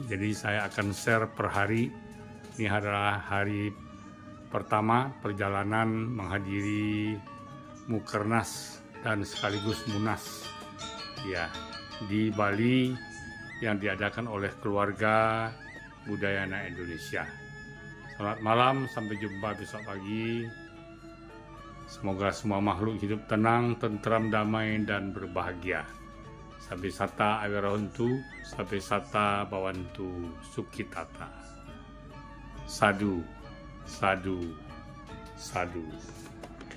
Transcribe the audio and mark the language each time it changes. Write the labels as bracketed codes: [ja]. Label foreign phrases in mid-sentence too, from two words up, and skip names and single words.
[id] Jadi saya akan share per hari. Ini adalah hari pertama perjalanan menghadiri Mukernas dan sekaligus Munas ya di Bali yang diadakan oleh keluarga Budayana Indonesia. Selamat malam, sampai jumpa besok pagi. Semoga semua makhluk hidup tenang, tentram, damai, dan berbahagia. [pi] Sabe sata agarahuntu, sabe sata bawantu sukitata. Sadu, sadu, Sadu.